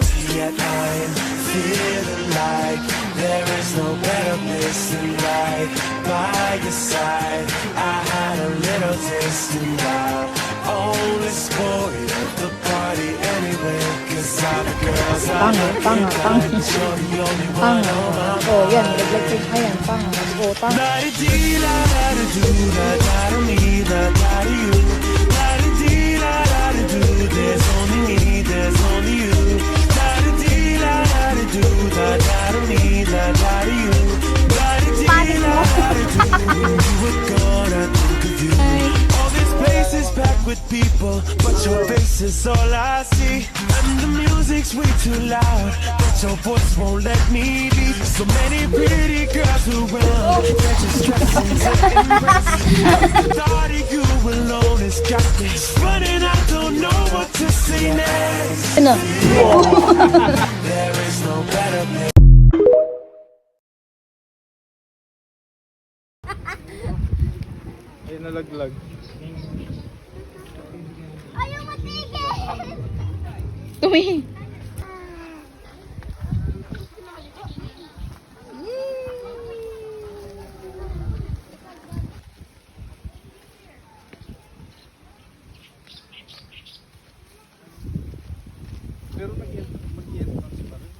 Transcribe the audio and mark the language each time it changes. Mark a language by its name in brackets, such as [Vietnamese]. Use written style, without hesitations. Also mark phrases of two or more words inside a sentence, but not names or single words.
[English] Yet I'm feeling like there is no better place than right by your side. I had a little taste and now only spoil the party anyway. Cause all the girls I like, you're the only one on my mind. [Filipino] Oh, yan. Nilaglag. Ayan, tanga. Oh, tanga. La-di-dee, la-da-da-do, la-da-da-me, la-da-da-you. La-di-dee, [English] la-da-da-do, there's only me, there's only you. La-di-dee, la-da-da-do, la-da-da-me, la-da-da-you. La-di-dee, la-da-da-do, when you were gone, I think of you. All this place is packed with people, but your face is all I see. And the music's way too loud, but your voice won't let me be. So many pretty girls around, they're just stressing to impress. The thought of you alone has got me running, I don't know what to say next. [Filipino] Ano? [English] There is no better place. [Filipino] Ay, nalaglag. Ayaw matigil! Tumingin. Pero mag-ientrance pa rin.